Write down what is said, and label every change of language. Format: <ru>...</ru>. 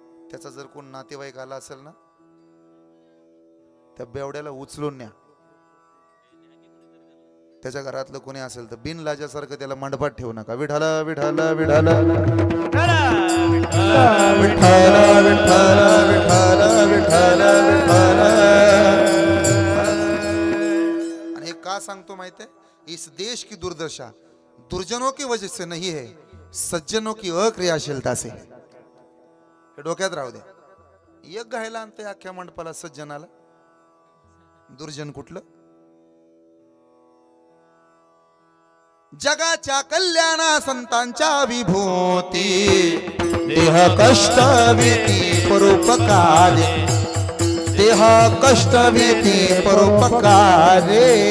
<mr>त्याचा जर कोण नातेवाईक आला असेल ना, त्या बेवड्याला उचलून न्या. त्याच्या घरातलं कोणी असेल तर बिन लाजासारखं त्याला मंडपात ठेवू नका. विठाल विठाल विठाल विठाल विठाल विठाल विठाल. आणि हे का सांगतो माहिती आहे?</mr> <hi>इस देश की दुर्दशा दुर्जनों की वजह से नहीं है, सज्जनों की अक्रियाशीलता से.</hi> <mr>हे डोक्यात राहू दे. एक घायला आणते अख्ख्या मंडपाला सज्जनाला, दुर्जन कुठलं? जगाच्या कल्याणा संतांच्या विभूती, देह कष्ट भीती परोपकारे, देह कष्ट भीती परोपकारे.</mr>